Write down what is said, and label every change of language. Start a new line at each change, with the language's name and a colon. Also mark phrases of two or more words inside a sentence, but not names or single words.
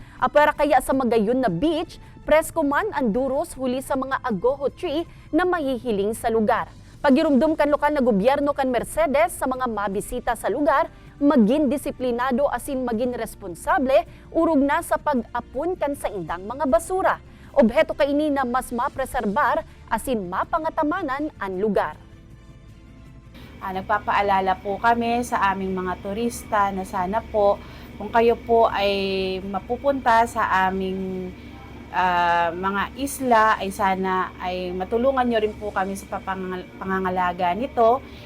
Bikol: Apera kaya sa magayon na beach, presko man ang duros huli sa mga agoho tree na mahihiling sa lugar. Pagirumdum kan lokal na gobyerno kan Mercedes sa mga mabisita sa lugar, maging disiplinado asin maging responsable urog na sa pag-apon kan sa indang mga basura. Obheto kaini na mas mapreserbar asin mapangatamanan ang lugar.
Filipino: Nagpapaalala po kami sa aming mga turista na sana po kung kayo po ay mapupunta sa aming mga isla ay sana ay matulungan nyo rin po kami sa pangangalaga nito.